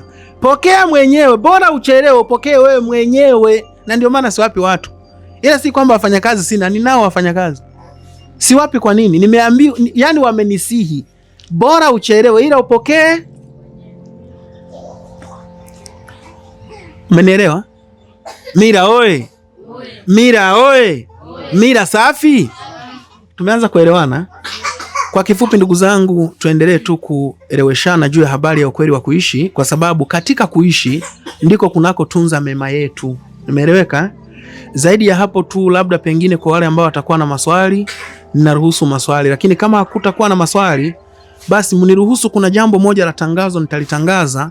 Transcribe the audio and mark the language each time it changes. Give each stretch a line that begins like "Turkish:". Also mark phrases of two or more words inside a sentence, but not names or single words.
Swahili: Pokea mwenyewe, bora uchelewe, upokee wewe mwenyewe. Na ndio maana siwapi watu. Ila si kwamba wafanyakazi sina, ninao wafanyakazi. Siwapi kwa nini? Nimeambiwa, yani wamenisihi. Bora uchelewe ila upokee. Umenielewa? Mira oye! Mira oye! Mira safi! Tumeanza kuelewana? Kwa kifupi ndugu zangu, tuendelee tu kueleweshana juu ya habari ya ukweli wa kuishi, kwa sababu katika kuishi ndiko kunako tunza mema yetu. Umeeleweka? Zaidi ya hapo tu, labda pengine kwa wale ambao watakuwa na maswali, ninaruhusu maswali, lakini kama hakutakuwa na maswali, basi mniruhusu, kuna jambo moja la tangazo nitalitangaza.